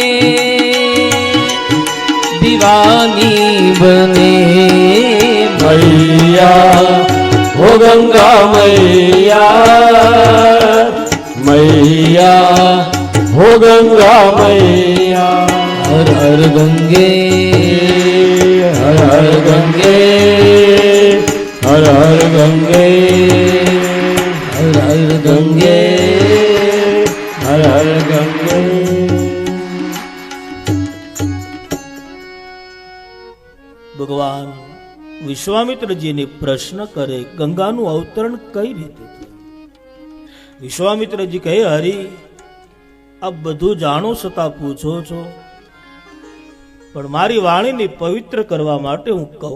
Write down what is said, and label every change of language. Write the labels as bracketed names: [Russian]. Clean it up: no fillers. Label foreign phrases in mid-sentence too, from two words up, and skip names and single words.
[Hindi] मैया हो गंगा मैया मैया हो गंगा मैया हर हर गंगे हर हर गंगे हर हर गंगे हर हर गंगे हर हर गंगे [Gujarati] ભગવાન વિશ્વામિત્રજીને પ્રશ્ન કરે ગંગાનું અવતરણ કઈ રીતે થયું? વિશ્વામિત્રજી કહે હરિ આપ બધું જાણો છતાં પૂછો છો પણ મારી વાણીને પવિત્ર કરવા માટે હું કહું.